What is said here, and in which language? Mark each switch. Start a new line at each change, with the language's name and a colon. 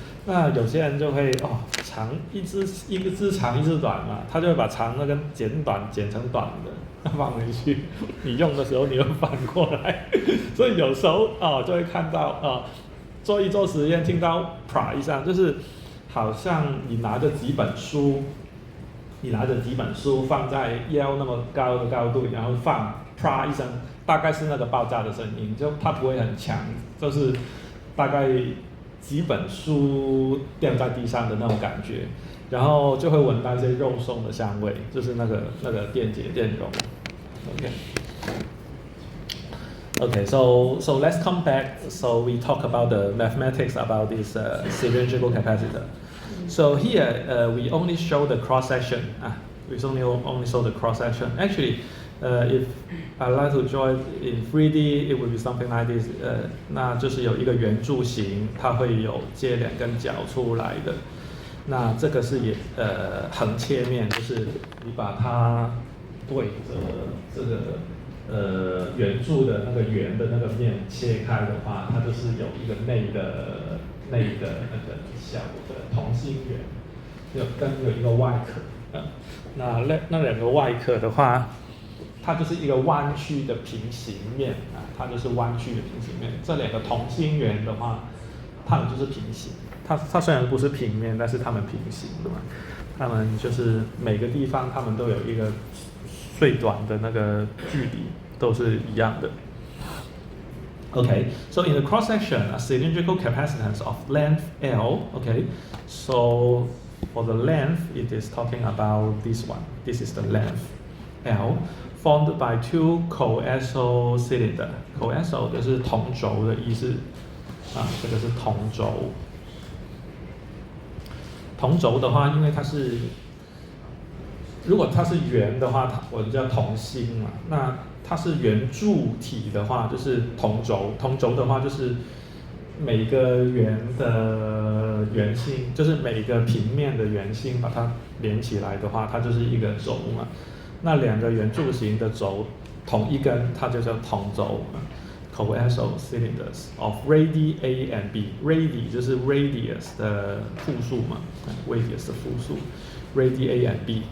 Chinese: 那有些人就会长一只长一只短嘛，他就会把长的跟剪短剪成短的放回去，你用的时候你又反过来，所以有时候就会看到做一做实验，听到啪一声，就是好像你拿着几本书放在腰那么高的高度，然后放啪一声，大概是那个爆炸的声音，就它不会很强，就是大概几本书掉在地上的那种感觉，然后就会闻到一些肉松的香味，就是那个电解电容。
English: Okay, so let's come back. So we talk about the mathematics about this cylindrical capacitor. So here we only show the cross section. We only show the cross section. Actually, if I like to draw it in 3D, it would be something like this.
Chinese: 那就是有一个圆柱形，它会有接两根角出来的。那这个是横切面，就是你把它对着这个圆柱的那个圆的那个面切开的话，它就是有一个内的那个小的同心圆，有一个外壳。那两个外壳的话，它就是一个弯曲的平行面它就是弯曲的平行面。这两个同心圆的话，它们就是平行。它虽然不是平面，但是它们平行的嘛。它们就是每个地方，它们都有一个最短的那个距离，都是一样的。
English: Okay, so in the cross section, a cylindrical capacitance of length L. Okay, so for the length, it is talking about this one. This is the length L, formed by two coaxial cylinder.
Chinese: Coaxial 就是同轴的意思这个是同轴。同轴的话，因为它是，如果它是圆的话，我们叫同心嘛。那它是圆柱体的话，就是同轴。同轴的话，就是每个圆的圆心，就是每个平面的圆心，把它连起来的话，它就是一个轴嘛。那两个圆柱形的轴同一根，它就叫同轴。
English: Coaxial cylinders of radii A and B.
Chinese: Radii 就是 radius 的复数嘛 ，radius 的复数 ，
English: radii A and B.